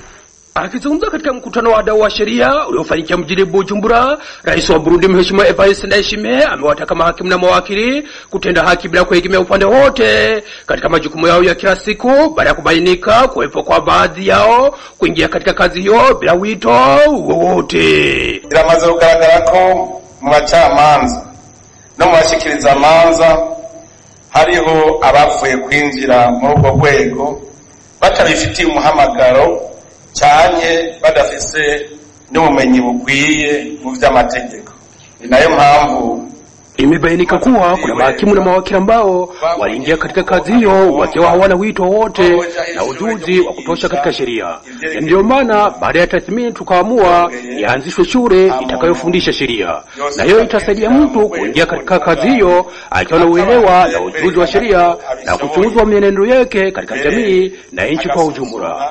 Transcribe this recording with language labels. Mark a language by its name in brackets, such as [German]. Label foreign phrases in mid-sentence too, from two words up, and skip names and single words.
[Swahili] Akizungumza katika mkutano wa wadau wa sheria uliofanyika mjini Bujumbura, Rais wa Burundi Mheshimiwa Evariste Ndayishimiye amewataka mahakimu na mawakili kutenda haki bila kuegemea upande wote katika majukumu yao ya kila siku, baada ya kubainika kuwepo kwa baadhi yao kuingia katika kazi hiyo bila wito wowote. [Rundi] Biramaze kugaragara ko mu bacamanza no mu bashikiriza manza hariho abavuye kwinjira muri ubwo rwego batabifitiye umuhamagaro cyane badafise n'ubumenyi bukwiye mu vy'amategeko. Ni nayo mpamvu [Swahili] imebainika kuwa kuna mahakimu na mawakili ambao waliingia katika kazi hiyo wakiwa hawana wito wote na ujuzi wa kutosha katika sheria. Ndio maana baada ya tathmini tukaamua ianzishwe shule itakayofundisha sheria, na hiyo itasaidia mtu kuingia katika kazi hiyo akiwa na uelewa na ujuzi wa sheria na kuchunguzwa mienendo yake katika jamii na nchi kwa ujumla.